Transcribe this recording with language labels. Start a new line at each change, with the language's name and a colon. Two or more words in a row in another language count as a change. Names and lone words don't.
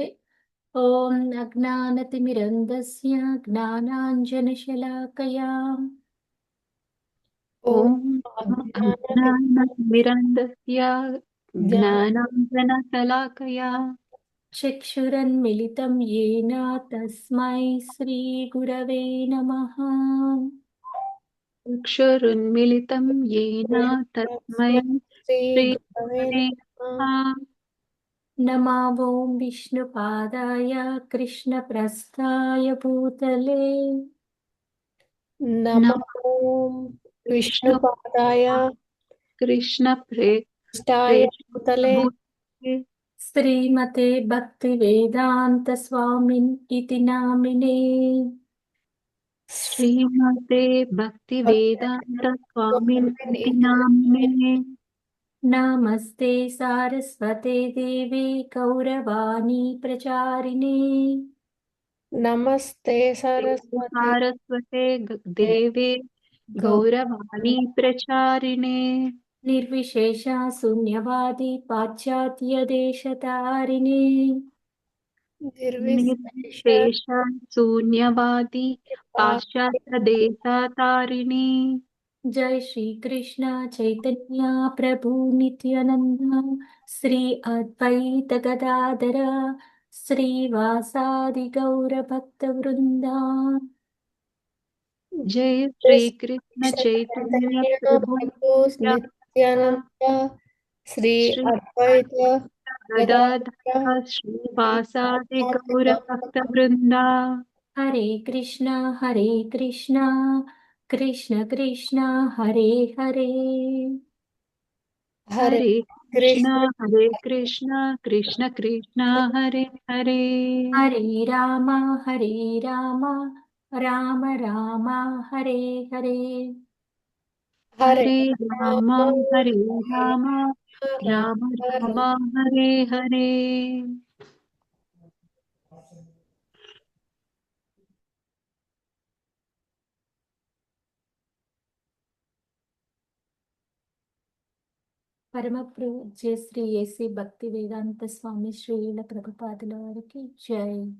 Sanskrit: ఓం అజ్ఞానతిమిరంధస్య జ్ఞానాంజనశలాకయా ఓం ॐ అజ్ఞానతిమిరాంధస్య జ్ఞానాంజనశలాకయా చక్షురన్మిళితం येन తస్మై శ్రీగురవే నమః. చక్షురున్మిళితం येन తస్మై श्रीगुरवे శ్రీగురవే नमः। నమః. నమో ఓం విష్ణుపాదాయ కృష్ణప్రస్థాయ భూతలే नमः నమో ॐ విష్ణు विष्णुपादाय కృష్ణ इष्टाय भूतले శ్రీమతే భక్తి వేదాంత స్వామిన్ ఇతి నామినే. శ్రీమతే భక్తి వేదాంత స్వామిని నామినే. నమస్తే సారస్వతే దేవి గౌరవాణి ప్రచారిణే. नमस्ते सरस्वती సారస్వతే దేవే గౌరవాణి ప్రచారిణే. నిర్విశేష శూన్యవాది పాశ్చాత్య దేశతారిణే. निर्विशेष నిర్విశేష శూన్యవాది పాశ్చాత్య దేశతారిణి. జై శ్రీ కృష్ణ చైతన్య ప్రభు నిత్యానంద శ్రీ అద్వైత గదాధర శ్రీవాసాది గౌర భక్త వృందా. జై శ్రీకృష్ణ చైతన్య ప్రభు नित्यानंद श्री శ్రీ अद्वैत గదాధర శ్రీవాసాది గౌర భక్త బృంద. హరే కృష్ణ కృష్ణ కృష్ణ హరే హరే. హరే కృష్ణ कृष्ण హరే కృష్ణ కృష్ణ కృష్ణ హరే హరే. హరే రామ రామ రామ హరే హరే. हरे హరే రామ హరే రామ राम రామ రామ హరే హరే.
Telugu: పరమ పూజ్య శ్రీ ఏసీ భక్తి వేదాంత స్వామి శ్రీల ప్రభుపాదుల వారికి జై.